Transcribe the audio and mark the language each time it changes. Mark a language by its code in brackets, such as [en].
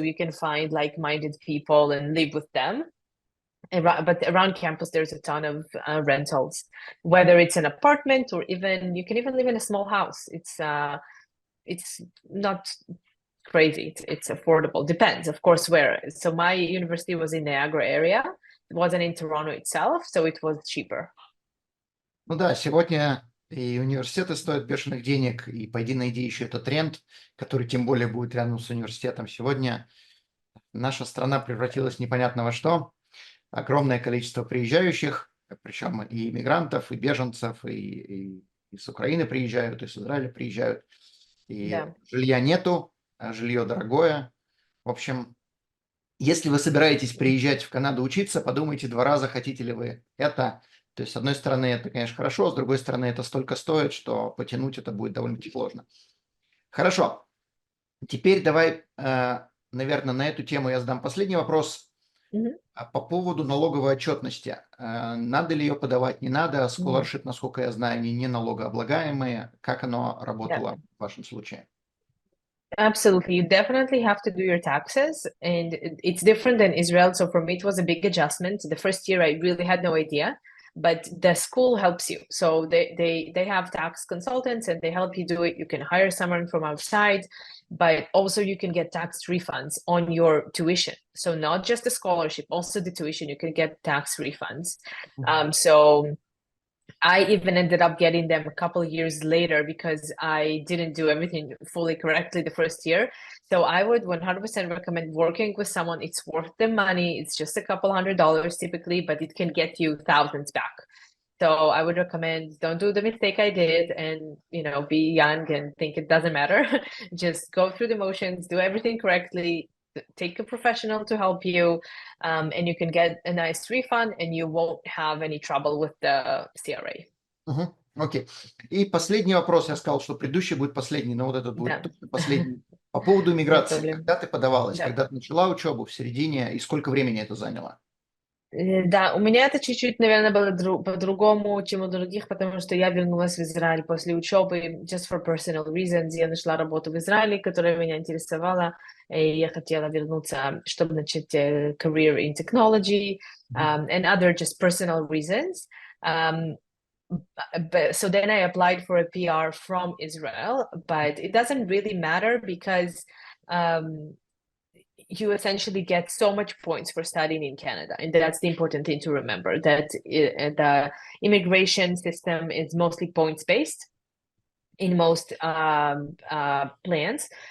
[en] So you can find like-minded people and live with them. But around campus, there's a ton of rentals, whether it's an apartment or you can even live in a small house. It's not crazy. It's affordable. Depends, of course, where. So my university was in Niagara area. It wasn't in Toronto itself, so it was cheaper. [ru] Ну да, сегодня и университеты стоят бешеных денег, и пойди найди еще этот тренд, который тем более будет рядом с университетом. Сегодня наша страна превратилась непонятно во что. Огромное количество приезжающих, причем и иммигрантов, и беженцев, и с Украины приезжают, и с Израиля приезжают. И Да. жилья нету, а жилье дорогое. В общем, если вы собираетесь приезжать в Канаду учиться, подумайте 2 раза, хотите ли вы это. То есть, с одной стороны, это, конечно, хорошо, с другой стороны, это столько стоит, что потянуть это будет довольно-таки сложно. Хорошо. Теперь давай, наверное, на эту тему я задам последний вопрос. Мгм. По поводу налоговой отчетности. Надо ли ее подавать, не надо? Мгм. Scholarship, насколько я знаю, они не налогооблагаемые. Как оно Да. работало в вашем случае? [en] Absolutely. You definitely have to do your taxes, and it's different than Israel. So for me, it was a big adjustment. The first year, I really had no idea, but the school helps you. So they have tax consultants, and they help you do it. You can hire someone from outside, but also you can get tax refunds on your tuition. So not just the scholarship, also the tuition. You can get tax refunds. So I even ended up getting them a couple of years later because I didn't do everything fully correctly the first year. So I would 100% recommend working with someone. It's worth the money. It's just a couple $100 typically, but it can get you thousands back. So I would recommend don't do the mistake I did and be young and think it doesn't matter. Just go through the motions, do everything correctly, take a professional to help you, and you can get a nice refund and you won't have any trouble with the CRA. [ru] Окей. И последний вопрос. Я сказал, что предыдущий будет последний, но вот этот будет Да, точно последний. По поводу [en] no [ru] иммиграции. [en] problem. [ru] Когда ты подавалась? Да. Когда ты начала учебу? В середине? И сколько времени это заняло? Да, у меня это чуть-чуть, наверное, было по-другому, чем у других, потому что я вернулась в Израиль после учебы, [en] just for personal reasons. [ru] Я нашла работу в Израиле, которая меня интересовала, и я хотела вернуться, чтобы начать [en] career in technology, and other just personal reasons. So then I applied for a PR from Israel, but it doesn't really matter because you essentially get so much points for studying in Canada. And that's the important thing to remember, that the immigration system is mostly points-based in most plans.